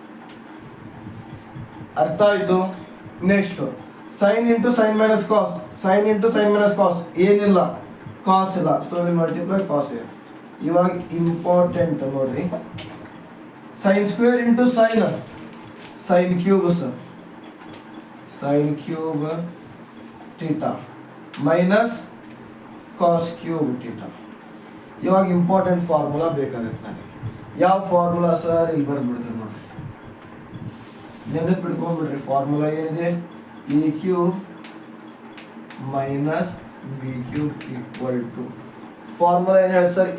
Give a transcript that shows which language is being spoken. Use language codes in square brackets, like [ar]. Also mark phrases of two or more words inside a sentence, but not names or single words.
[kn] ಅರ್ಥ ಆಯ್ತು? [en] next sin into sin minus cos, sin into sin minus cos [kn] ಏನಿಲ್ಲ, ಕಾಸ್ ಇಲ್ಲ, [en] so will multiply cos ಇದೆ. [kn] ಇವಾಗ ಇಂಪಾರ್ಟೆಂಟ್ ನೋಡ್ರಿ, [en] sin square into sin, sin cube sir, sin cube theta minus cos cube theta. [kn] ಇವಾಗ [en] important formula [kn] ಬೇಕಾಗುತ್ತೆ ನನಗೆ. ಯಾವ ಫಾರ್ಮುಲಾ ಸರ್? ಇಲ್ಲಿ ಬರ್ಬಿಡ್ತೀವಿ ನೋಡಿ, ನೆನಪು ಬಿಡ್ಕೊಂಡ್ಬಿಡ್ರಿ. ಫಾರ್ಮುಲಾ ಏನಿದೆ? [en] a cube minus b cube equal to, [kn] ಫಾರ್ಮುಲಾ ಏನು ಹೇಳಿ ಸರ್?